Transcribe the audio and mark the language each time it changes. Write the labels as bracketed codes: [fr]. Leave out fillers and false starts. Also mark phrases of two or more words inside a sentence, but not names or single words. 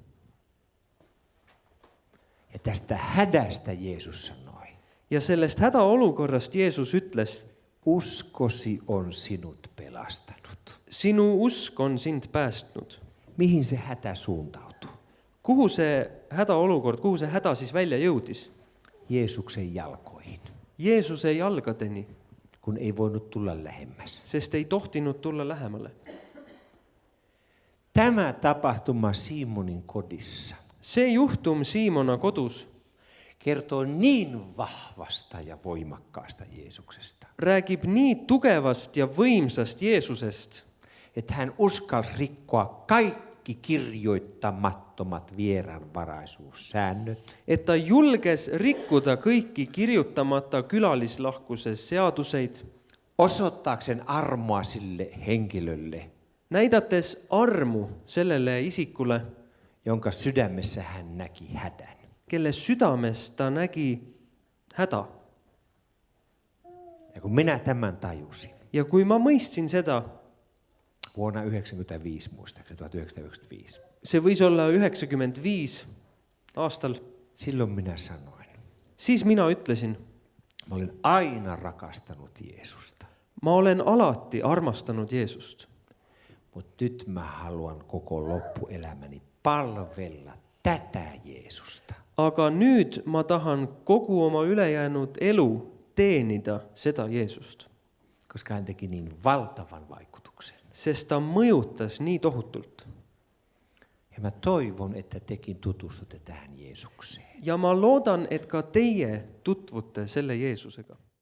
[fi] Ja tästä hädästä Jeesus sanoi, [et] Ja sellest hädaolukorrast Jeesus ütles, [fi] uskosi on sinut pelastanut. [et] sinu usk on sind päästnud. [fi] Mihin se hätä suuntautuu? [et] Kuhu see hädaolukord, kuhu see häda siis välja jõudis? [fi] Jeesuksen jalkoihin, [et] Jeesuse jalgadeni, [fi] kun ei voinut tulla lähemmäs. [et] sest ei tohtinud tulla lähemale. [fi] Tämä tapahtuma Simonin kodissa [et] See juhtum Siimona kodus [fi] kertoo niin vahvasta ja voimakkaasta Jeesuksesta, [et] räägib nii tugevast ja võimsast Jeesusest, [fi] että hän uskalsi rikkoa kaikki kirjoittamattomat vieraanvaraisuussäännöt, [et] et ta julges rikkuda kõiki kirjutamata külalislahkuse seaduseid, [fi] osoittaakseen armoa sille henkilölle, [et] näidates armu sellele isikule, [fi] jonka sydämessä hän näki hädän. [et] kelle südames ta nägi häda. [fi] Ja kun minä tämän tajusin, [et] Ja kui ma mõistsin seda, [fi] vuonna 1995 muistaakseni, 1995, [et] see võis olla 95 aastal, [fi] silloin minä sanoin, [et] siis mina ütlesin, [fi] mä olen aina rakastanut Jeesusta, [et] ma olen alati armastanud Jeesust, [fi] mutta nyt mä haluan koko loppuelämäni palvella tätä Jeesusta. [et] aga nüüd ma tahan kogu oma ülejäänud elu teenida seda Jeesust, [fi] Koska hän teki niin valtavan vaikutuksen. [et] sest ta mõjutas nii tohutult. [fi] Ja mä toivon, että tekin tutustutte tähän Jeesukseen. [et] Ja ma loodan, et ka teie tutvute selle Jeesusega.